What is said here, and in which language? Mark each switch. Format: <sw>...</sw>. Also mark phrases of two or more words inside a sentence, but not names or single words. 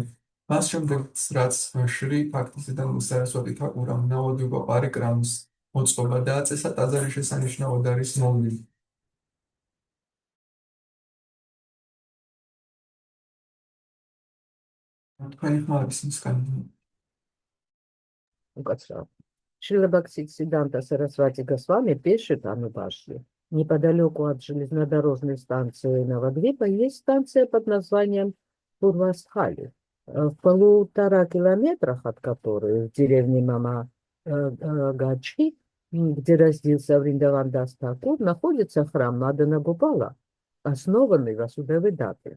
<ka>მას შემდეგ, რაც შრი ფაქტისიდან სარასვატი თაკურამ ნავადვიპა პარიკრამის მოწყობა დააწესა, ტაძარი შესანიშნავად არის მოვლილი. თქვენი ხმაების მსგავსი. Უკაცრავ.</ka> <ru>Шрила Бхактисиданта Сарасвати Госвами пишет о Нубашли. Неподалеку от железнодорожной станции Навадвипа есть станция под названием Пурвастхали. В 1,5 километрах от которой в деревне Мама Гачи, где родился Вриндавандас Такур, находится храм Мадана Гопала, основанный Васудевой Даты.</ru>